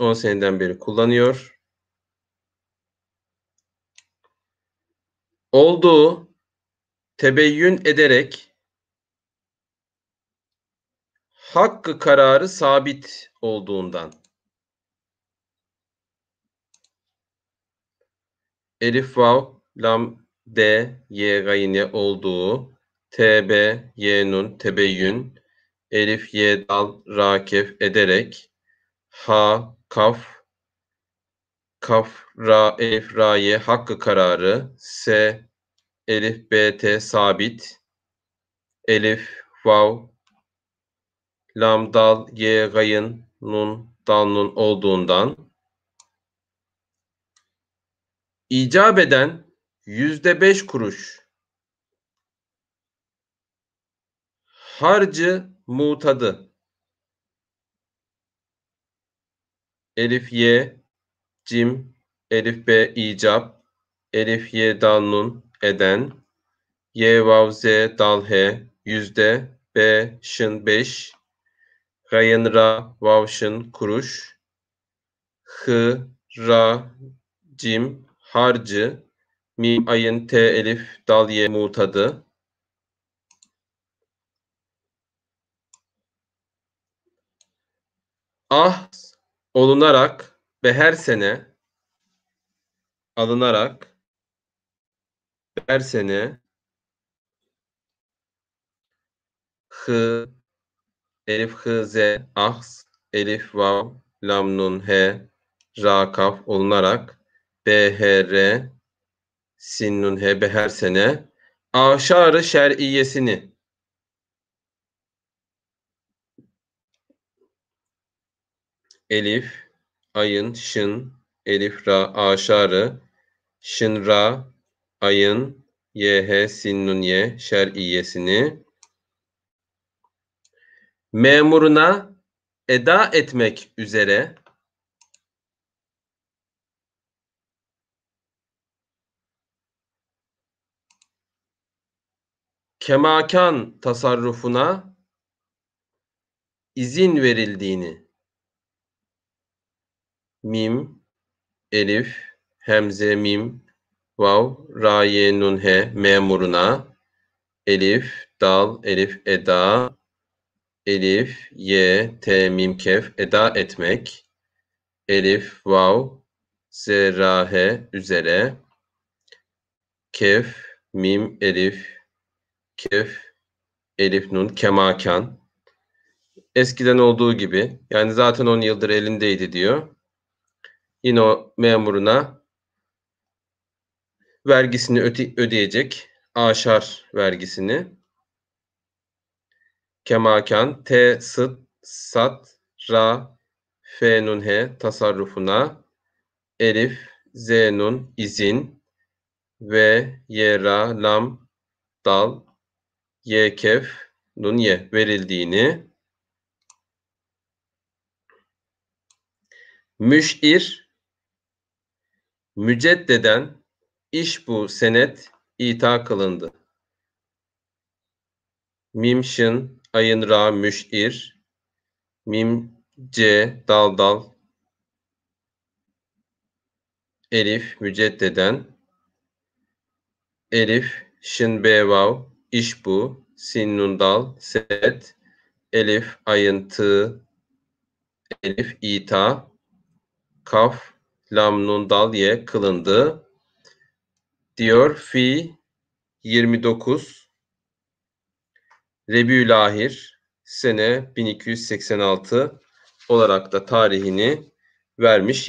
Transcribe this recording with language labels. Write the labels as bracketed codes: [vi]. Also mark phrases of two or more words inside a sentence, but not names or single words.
[tr] 10 seneden beri kullanıyor. Olduğu, tebeyyün ederek hakkı kararı sabit olduğundan. Elif, vav, lam, de, ye, gayne olduğu, tb, ye, nun, tebeyyün, elif, ye, dal, ra, kef ederek, ha, kaf, kaf, ra, elif, ra, ye, hakkı kararı, se, elif, bt, sabit, elif, vav, lam, dal, ye, gayın, nun, dal, nun olduğundan, icap eden %5 kuruş harcı mutadı, elif, ye, cim, elif, b, icap, elif, ye, dal, nun, eden, y, vav, z, dal, he, yüzde, b, şın, 5, gayın, ra, vav, şın, kuruş, hı, ra, cim, harcı, mim, ayın, t, elif, dal, ye, mutadı, ah, olunarak ve her sene alınarak her sene hı, elif, hı, z, ahs, elif, vav, lam, nun, he, ra, kaf olunarak b, h, r, sin, nun, he, be her sene aşarı şer'iyesini elif, ayın, şın, elif, ra, aşarı, şın, ra, ayın, ye, he, sin, nun, ye, şer'iyesini memuruna eda etmek üzere kemakan tasarrufuna izin verildiğini mim, elif, hemze, mim, vav, ra, ye, nun, he memuruna elif, dal, elif, eda, elif, ye, te, mim, kef eda etmek elif, vav, z, ra, he üzere kef, mim, elif, kef, elif, nun, kemakan eskiden olduğu gibi yani zaten 10 yıldır elindeydi diyor. Yine o memuruna vergisini ödeyecek. Aşar vergisini. Kemakan T, sıt, sat, ra, fe, nun, he tasarrufuna elif, z, nun, izin ve ye, ra, lam, dal, ye, kef, nun, ye verildiğini müş'ir müceddeden iş bu senet ita kılındı. Mim, şın, ayın, ra, müş'ir, mim, c, dal, dal, elif, müceddeden, elif, şın, be, vav, iş bu, sin, nun, dal, set, elif, ayın, tı, elif, ita, kaf, lam, nun, dal, ye, kılındı, diyor fi 29 Rebiülahir sene 1286 olarak da tarihini vermiş.